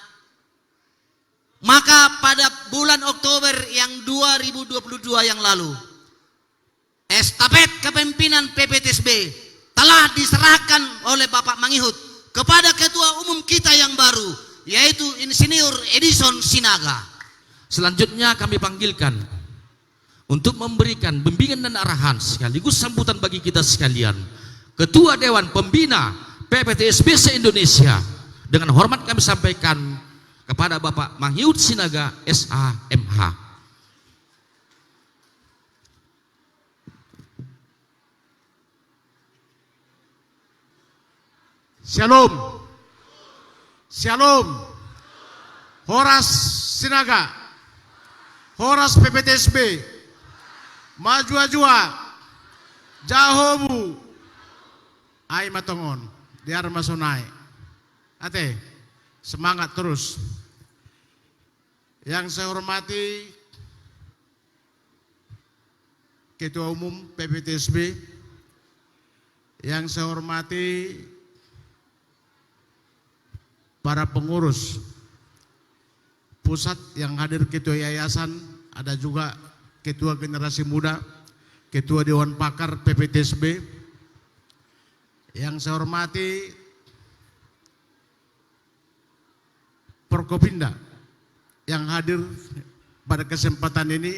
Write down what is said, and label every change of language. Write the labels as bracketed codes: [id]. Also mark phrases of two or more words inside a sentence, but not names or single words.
[id] Maka pada bulan Oktober yang 2022 yang lalu, estafet kepemimpinan PPTSB telah diserahkan oleh Bapak Mangihut kepada Ketua Umum kita yang baru, yaitu Insinyur Edison Sinaga. Selanjutnya kami panggilkan untuk memberikan bimbingan dan arahan sekaligus sambutan bagi kita sekalian, Ketua Dewan Pembina PPTSB se-Indonesia. Dengan hormat kami sampaikan kepada Bapak Mangihut Sinaga SHMH. Shalom. Shalom. Horas Sinaga. Horas PPTSB. Maju-ajua. [bbc] Jahobu. Ai matongon. Diar masonai. Ate, [id] semangat terus. Yang saya hormati Ketua Umum PPTSB, yang saya hormati para pengurus pusat yang hadir, Ketua Yayasan, ada juga Ketua Generasi Muda, Ketua Dewan Pakar PPTSB, yang saya hormati Forkopimda yang hadir pada kesempatan ini.